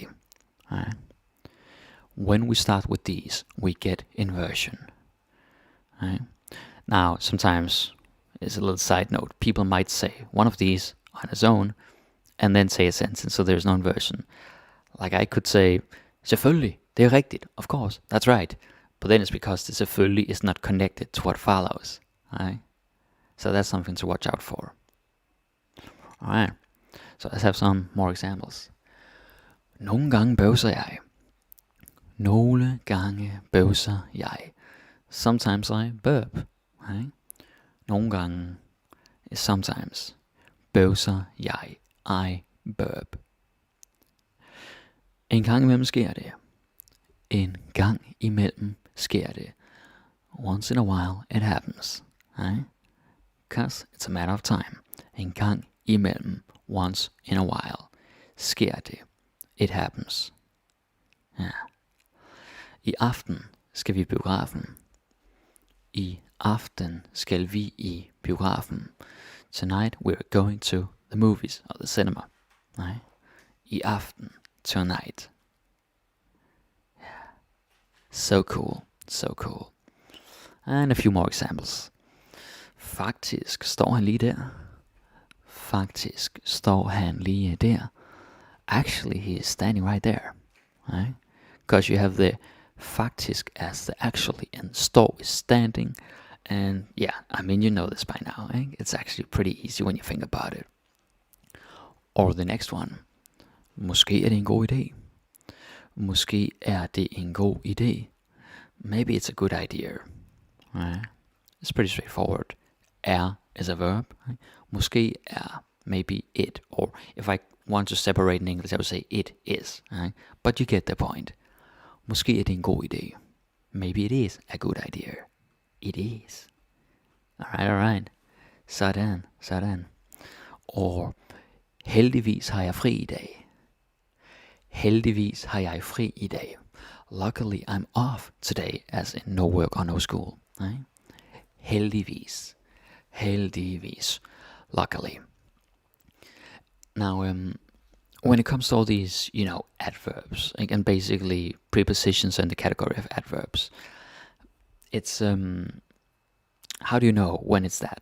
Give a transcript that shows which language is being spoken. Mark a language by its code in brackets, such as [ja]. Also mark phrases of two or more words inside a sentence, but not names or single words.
[en] Right? When we start with these, we get inversion. Right? Now, sometimes, as a little side note, people might say one of these on its own, and then say a sentence, so there's no inversion. Like I could say, [da] selvfølgelig, det er rigtigt, [en] of course, that's right. But then it's because the selvfølgelig is not connected to what follows. Right? So that's something to watch out for. Alright, so let's have some more examples. [da] Nogle gange bøvser jeg. Nogle gange bøvser jeg. [en] Sometimes I burp. Right? [da] Nogle gange, sometimes, bøvser jeg. [en] I burp. [da] En gang imellem sker det. En gang imellem sker det. [en] Once in a while it happens. Right? Because it's a matter of time. [da] En gang imellem, [en] once in a while, [da] sker det. [en] It happens. [da] Ja. I aften skal vi i biografen. I aften skal vi i biografen. [en] Tonight we're going to the movies or the cinema. Right? [da] I aften, [en] tonight. Yeah. So cool, so cool. And a few more examples. [da] Faktisk står han lige der. Faktisk står han lige der. [en] Actually, he is standing right there. Right? Because you have the faktisk as the actually, and står is standing. And yeah, I mean, you know this by now. Eh? It's actually pretty easy when you think about it. Or the next one. [da] Måske er det en god idé. Måske er det en god idé. [en] Maybe it's a good idea. Right? It's pretty straightforward. Er is a verb. Right? [da] Måske er, [en] maybe it. Or if I want to separate in English, I would say it is. Right? But you get the point. [da] Måske er det en god idé. [en] Maybe it is a good idea. It is. Alright. Sådan. [da] Or heldigvis har jeg fri i dag. Heldigvis har jeg fri i dag. [en] Luckily I'm off today, as in no work or no school. Right? Heldigvis. Luckily. Now, when it comes to all these, adverbs and basically prepositions in the category of adverbs, it's how do you know when it's that?